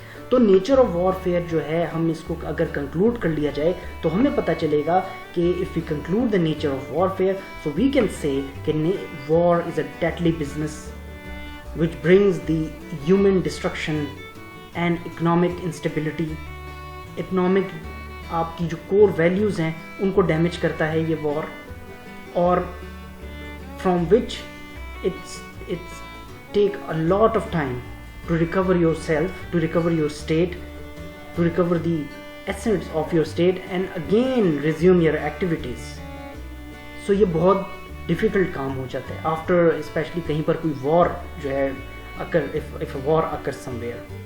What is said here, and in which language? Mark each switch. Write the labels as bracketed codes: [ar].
[ur] تو nature of war fair جو ہے ہم اس کو اگر کنکلوڈ کر لیا جائے تو ہمیں پتہ چلے گا کہ [en] If we conclude the nature of war fair so we can say کہ war is a deadly business which brings the human destruction and economic instability. economic [ur] آپ کی جو کور ویلیوز ہیں ان کو ڈیمیج کرتا ہے یہ وار, اور [en] from which it's take a lot of time to recover yourself, to recover your state, to recover the essence of your state and again resume your activities. [ur] So یہ بہت ڈیفیکلٹ کام ہو جاتا ہے آفٹر اسپیشلی کہیں پر کوئی وار جو ہے اگر [en] if a war occurs somewhere.